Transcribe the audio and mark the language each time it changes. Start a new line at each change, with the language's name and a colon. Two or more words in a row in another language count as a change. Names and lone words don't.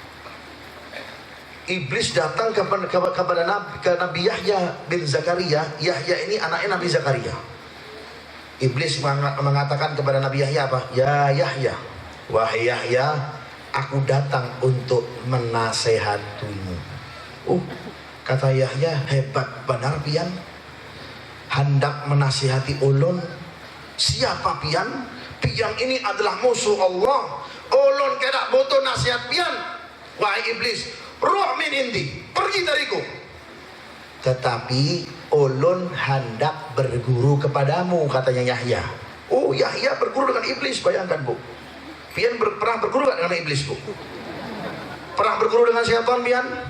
Indonesian: Iblis datang kepada Nabi Yahya bin Zakaria. Yahya ini anaknya Nabi Zakaria. Iblis mengatakan kepada Nabi Yahya apa? Ya Yahya, wahai Yahya, aku datang untuk menasehatimu. Kata Yahya,
Banjar: hebat benar pian, hendak menasihati ulun. Siapa pian? Pian ini adalah musuh Allah. Ulun kada butuh nasihat pian.
Indonesian: Wahai iblis,
Arabic: ruh min indi,
Indonesian: pergi dariku.
Banjar: Tetapi ulun hendak berguru kepadamu, katanya Yahya.
Indonesian: Oh, Yahya berguru dengan iblis, bayangkan, Bu. Pian pernah berguru dengan iblis, Bu? Pernah berguru dengan syaitan pian?